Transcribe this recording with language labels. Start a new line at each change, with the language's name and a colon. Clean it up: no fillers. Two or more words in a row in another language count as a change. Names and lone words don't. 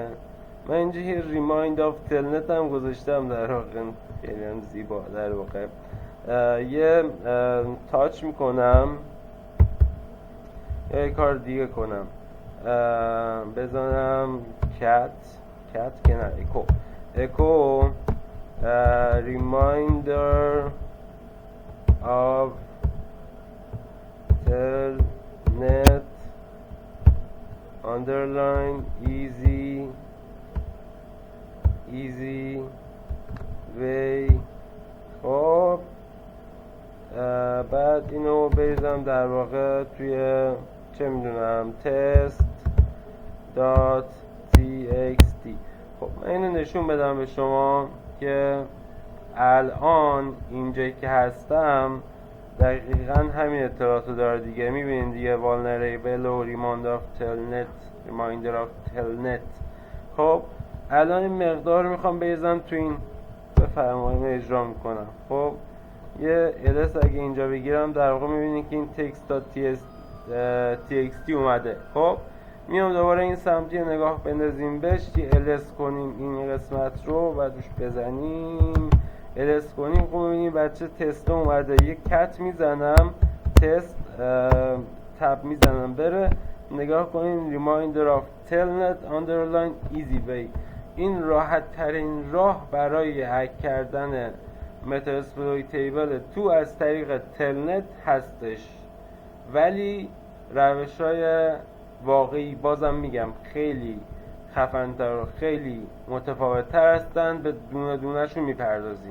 Persian: من اینجا یه
English: remind of telnet
Persian: هم گذاشتم در واقع، خیلی هم زیبا در واقع. یه تاچ میکنم یا یه کار دیگه کنم، بزنم کت که نه، اکو
English: reminder of telnet underline easy way.
Persian: خب بعد اینو بریزم در واقع توی چه میدونم test.txt. خب من اینو نشون بدم به شما که الان اینجایی که هستم دقیقا همین اطلاعاتو داره دیگه. میبینید دیگه vulnerable و
English: reminder of telnet.
Persian: خب الان این مقدار رو میخوام بریزم تو این بفرمایید اجرا میکنم. خب یه ls اگه اینجا بگیرم در واقع میبینید که این text.txt اومده. خب میام دوباره این سمتی نگاه بندازیم بهش، یه ls کنیم این قسمت رو و روش بزنیم ls کنیم. خب میبینیم بچه تست اومده، یه کت میزنم تست تب میزنم بره، نگاه کنیم
English: reminder of telnet underline easy way.
Persian: این راحت ترین راه برای هک کردن متاسپلویتیبل تو از طریق تلنت هستش، ولی روش های واقعی بازم میگم خیلی خفن‌تر و خیلی متفاوت‌تر هستن، به دونه دونه‌شون میپردازیم.